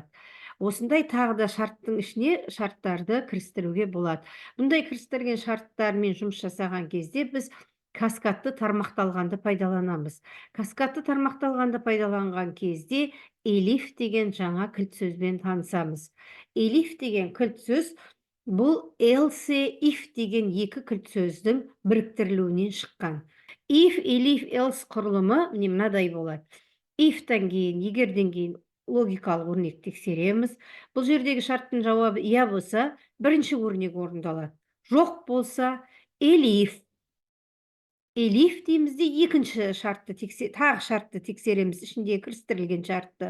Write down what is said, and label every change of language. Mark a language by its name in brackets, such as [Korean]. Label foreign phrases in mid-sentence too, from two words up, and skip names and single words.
[Kazakh] Осындай тағы да шарттың ішіне шарттарды кірістіруге болады. Бұндай кірістірген шарттармен жұмыс жасаған кезде біз каскадты тармақталғанды пайдаланамыз. Каскадты тармақталғанды пайдаланған кезде elif деген жаңа кілт сөзбен танысамыз. Elif деген кілт сөз бұл [English] else, if [Kazakh] деген екі кілт сөздің біріктірілуінен шыққан. [English] If, elif, else [Kazakh] құрылымы мынадай болады. If-тан кейін, егерден кейін логикалық өрнек тексереміз. Бұл жердегі шарттың жауабы иә болса, бірінші өрнек орындалады. Жоқ болса, elif. Elif деймізде екінші шартты тағы шартты тексереміз, ішіндегі кірістірілген шартты.